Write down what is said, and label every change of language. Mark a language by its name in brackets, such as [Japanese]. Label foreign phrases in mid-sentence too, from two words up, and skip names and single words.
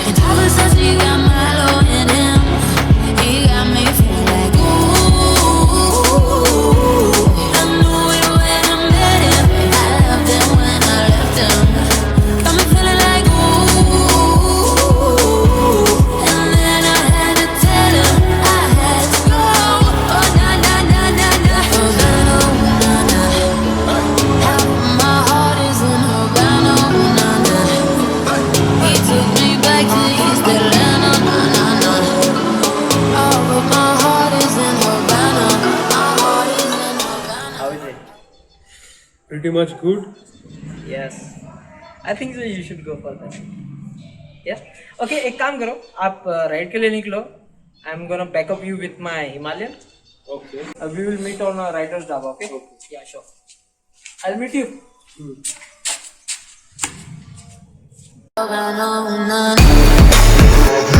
[English] And Tyler says he got Milo in him. He got me feeling like ooh. I knew it when I met him. I loved him when I left him. Got me feeling like ooh. And then I had to tell him I had to go. Oh na na na na na. Havana, na na. Half of my heart is in Havana, na na. He took me back to East Atlanta, na na na. Oh, but my heart is in Havana. My heart is in Havana. How is it? Pretty much good. Yes, I think so. You should go for that. Yeah. [Hindi] Okay, एक काम करो, आप राइड के लिए निकलो. [English] I'm gonna back up you with my Himalayan. Okay. We will meet on a rider's dhaba. Okay? Yeah, sure. I'll meet you. Havana, na na.